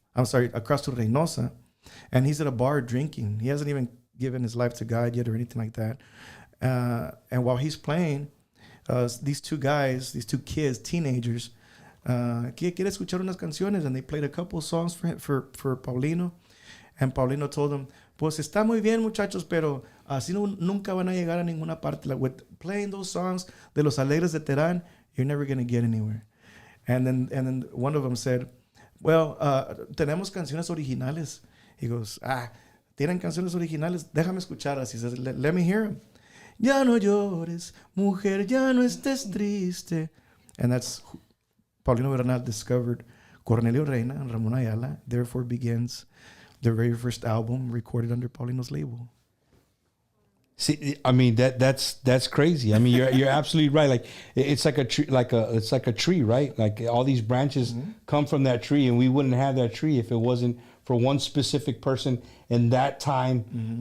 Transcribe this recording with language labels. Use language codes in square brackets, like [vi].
[en] I'm sorry, across to Reynosa, and he's at a bar drinking. He hasn't even given his life to God yet or anything like that. And while he's playing, these two kids, teenagers, [es] quiere escuchar unas canciones, [en] and they played a couple of songs for Paulino. And Paulino told them, [es] pues está muy bien, muchachos, pero así nunca van a llegar a ninguna parte. [en] Like, with playing those songs de los alegres de Terán, you're never going to get anywhere. And then one of them said, well, [es] tenemos canciones originales. [en] He goes, [es] tienen canciones originales, déjame escucharlas. [en] He says, let me hear them. [es] Ya no llores, mujer, ya no estés triste. [en] And that's Paulino Bernal discovered Cornelio Reina and Ramon Ayala. Therefore begins their very first album recorded under Paulino's label. See, I mean that's crazy. I mean, you're absolutely right. Like it's like a tree, it's like a tree, right? Like all these branches come from that tree, and we wouldn't have that tree if it wasn't for one specific person in that time.